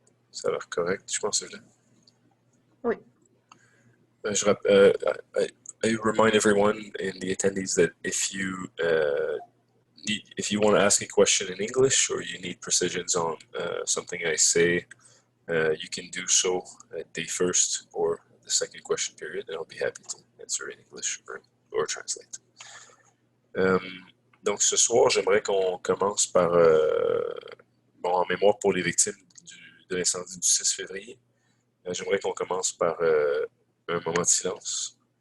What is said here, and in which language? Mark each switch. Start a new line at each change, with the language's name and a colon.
French: Ça a l'air correct, je pense, Evelyne. Oui.
English: I remind everyone in the attendees that if you want to ask a question in English or you need precisions on something I say, you can do so at the first or the second question period, and I'll be happy to answer in English or translate.
French: Donc ce soir, j'aimerais qu'on commence par, en mémoire pour les victimes de l'incendie du 6 février, j'aimerais qu'on commence par un moment de silence.